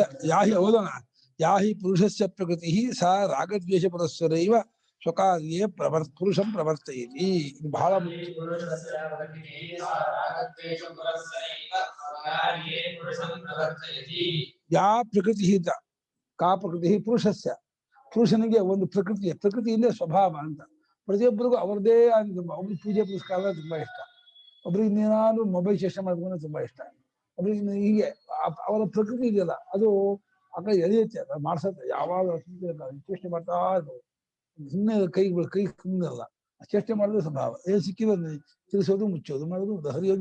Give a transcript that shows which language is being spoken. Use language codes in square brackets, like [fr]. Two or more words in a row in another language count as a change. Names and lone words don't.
[sa] या हि ओदन या हि पुरुषस्य प्रकृतिः सा रागद्वेषपुरस्सरैव स्वकार्ये पुरुषं प्रवर्तयति बहಳ या प्रकृतिः का प्रकृतिः पुरुषस्य [kn] पुरुषನಿಗೆ ಒಂದು ಪ್ರಕೃತಿ ಇಂದ ಸ್ವಭಾವ ಅಂತ ಪ್ರತಿಯೊಬ್ಬರಿಗೂ ಅವರದೇ ಒಬ್ಬರು ಪೂಜೆ ಪುರಸ್ಕಾರ ತುಂಬಾ ಇಷ್ಟ ಒಬ್ಬರಿಗೆ ಇನ್ನೇನಾದ್ರು ಮೊಬೈಲ್ ಚೇಷ್ಟೆ ಮಾಡ್ಕೊಂಡು ತುಂಬಾ ಇಷ್ಟ ಒಬ್ಬರಿಗೆ ಹೀಗೆ ಅವರ ಪ್ರಕೃತಿ ಇದೆಯಲ್ಲ ಅದು ಆ ಕಡೆ ಎಳೆಯುತ್ತೆ ಅದು ಮಾಡ್ಸತ್ತೆ ಯಾವಾಗ ಚೇಷ್ಟೆ ಮಾಡ್ತಾ ಇರ್ಬೋದು ಸುಮ್ಮನೆ ಕೈ ಸುಮ್ಮನೆಲ್ಲ ಚೇಷ್ಟೆ ಮಾಡೋದು ಸ್ವಭಾವ ಏನು ಸಿಕ್ಕಿದ ತಿಳಿಸೋದು ಮುಚ್ಚೋದು ಮಾಡೋದು ಹರಿಯೋದು